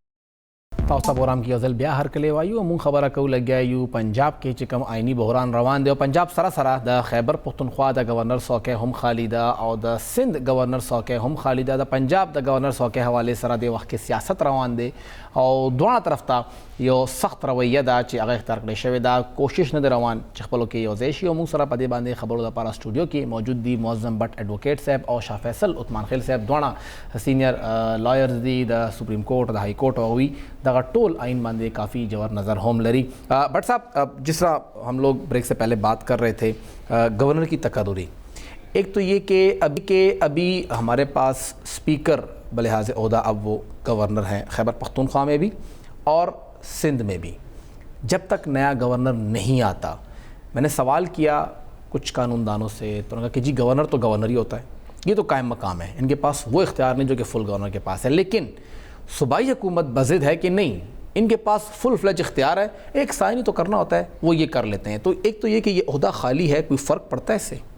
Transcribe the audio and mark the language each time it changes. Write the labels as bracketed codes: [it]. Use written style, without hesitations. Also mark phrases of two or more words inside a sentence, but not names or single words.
[ps] تاسو پروګرام کې یو ځل بیا هرکلی وایو مونږ خبره کوو لګیا یو پنجاب کې چې کوم آئینی بحران روان دی او پنجاب سره سره د خیبر پختونخوا د گورنر څوکۍ هم خالی ده او د سند گورنر څوکۍ هم خالی ده د پنجاب د گورنر څوکۍ حوالې سره د وخت کې سیاست روان دی او دواړه طرف ته یو سخت رویه ده چې هغه اختیار کړی شوې ده کوشش نه دی روان چې خپلو کې یو ځای شي او موږ سره په دې باندې خبرو دپاره سټوډیو کې موجود دي معظم بټ ایڈوکیټ صاحب او شاه فیصل عثمان خیل صاحب دواړه سینئر لایرز دي د سپریم کورټ د هائی کورټ او دغه ټول آئین باندې کافی جوہر نظر ہوم لری [ur] بٹ صاحب جس طرح ہم لوگ بریک سے پہلے بات کر رہے تھے گورنر کی تقرری ایک تو یہ کہ ابھی ہمارے پاس اسپیکر بلحاظ عہدہ اب وہ گورنر ہیں خیبر پختونخوا میں بھی اور سندھ میں بھی جب تک نیا گورنر نہیں آتا میں نے سوال کیا کچھ قانون دانوں سے تو انہوں نے کہا کہ جی گورنر تو گورنر ہی ہوتا ہے یہ تو قائم مقام ہے ان کے پاس وہ اختیار نہیں جو کہ فل گورنر کے پاس ہے لیکن صوبائی حکومت بضد ہے کہ نہیں ان کے پاس فل فلیج اختیار ہے ایک سائن تو کرنا ہوتا ہے وہ یہ کر لیتے ہیں تو ایک تو یہ کہ یہ عہدہ خالی ہے کوئی فرق پڑتا ہے اس سے